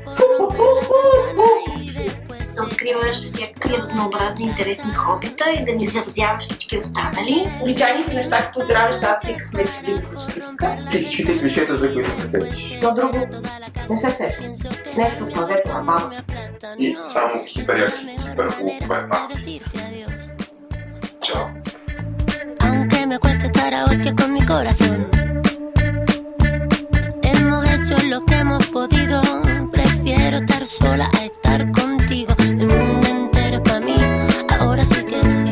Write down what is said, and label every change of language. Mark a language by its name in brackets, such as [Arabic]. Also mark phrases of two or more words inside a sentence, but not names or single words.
[Bulgarian] Да откриваш всякакви разнообразни интересни хобита и да ни завзяваш всички останали. Обичайните неща, като здраве, щастие, късмет, любов, списъка. И всичките клишета, за които се седиш. То друго не се сеща. Нещо от мазето на баба. И само хиперяки, хиперхубава една. Чао. [Spanish] Aunque me cueste estar a hostia con mi corazón, hemos hecho lo que hemos podido. Prefiero estar sola a estar contigo. El mundo entero es pa' mí, ahora sí que sí.